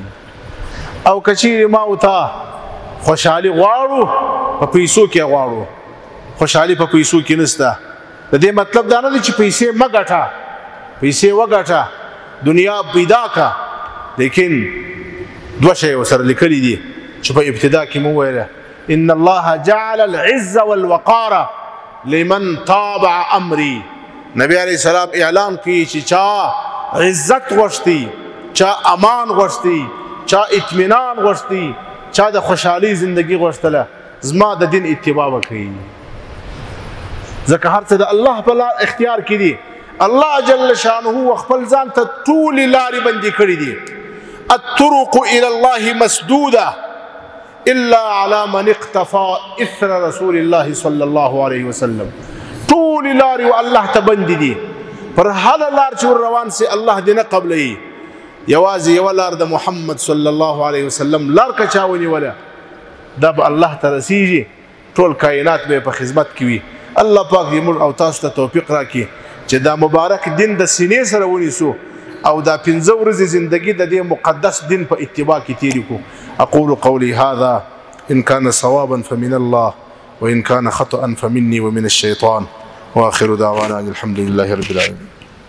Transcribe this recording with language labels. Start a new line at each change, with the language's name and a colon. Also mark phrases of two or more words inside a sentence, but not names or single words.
Pashto: او کچیر ما او تا خوشحالي غواړو په پیسو کې غواړو، خوشحالي په پیسو کې نسته. د دې مطلب دا نه دی چې پیسې مه ګټه، پیسې وګټه، دنیا پیدا کا، لیکن دوه شی ورسره لیکلي دي چې په ابتدا کې مو ویله
Arabic: ان الله جعل العز والوقار لمن تابع امري.
Pashto: نبی
Arabic: علیہ السلام
Pashto: اعلان کی چې چا عزت غوښتي، چا امان غوښتي، چا اطمینان غوښتي، چا د خوشحالي زندگی غوښتله، زما د دین اتباع وکړي. ځکه هر څه د الله په لار اختیار کې دي. الله جل شانه خپل ځان ته ټولې لارې بندي کړي دي.
Arabic: الطرق الى الله مسدوده الا على من اقتفى اثر رسول الله صلى الله عليه وسلم.
Pashto: ټولې لارې الله ته بندي دي، پر هغه لار چې روان سي الله دې نه قبلوي. یوازې یوه لار د محمد
Arabic: صلی الله علیه وسلم
Pashto: لار که چا ونیوله دا به الله ته رسیږي، ټول کائنات به په خدمت کې وي. الله پاک دې موږ او تاسو ته توفیق راکړي چې دا مبارک دین د سینې سره ونیسو او دا 15 ورځې زندگی د دې مقدس دین په اتباع کې تیرې کړو.
Arabic: اقول قولي هذا ان كان صوابا فمن الله وان كان خطأ فمني ومن الشيطان واخر دعوانا الحمد لله رب العالمين.